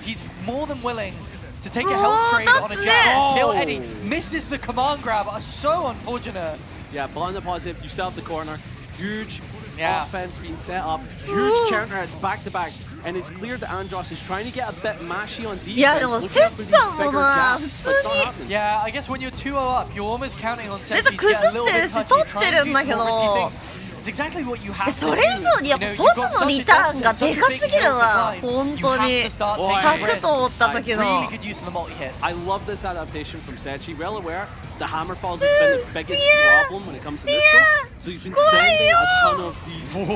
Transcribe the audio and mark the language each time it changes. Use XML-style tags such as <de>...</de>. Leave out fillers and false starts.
<en>He's more than willing to take a health trade on a jab and kill Eddie. Misses the command grab. So unfortunate. Yeah, but on the positive, you still have the corner. Huge offense being set up. Huge counter hits back to back. And it's clear that Andros is trying to get a bit mashy on defense.</en> <ja>いやでもセッチさんもな普通に</ja> <en>Yeah, I guess when you're 2-0 up, you're almost counting on Setchi</en> <ja>めっちゃ崩してるし取ってるんだけど</ja> <en>It's exactly what you have to</en> <ja>それ以上にやっぱポツのリターンがでかすぎるな本当に角と折った時の</ja> <en>I love this adaptation from Setchi. Well aware, the hammer falls has been the biggest problem when it comes to this show. So he's been sending a ton of these.</en>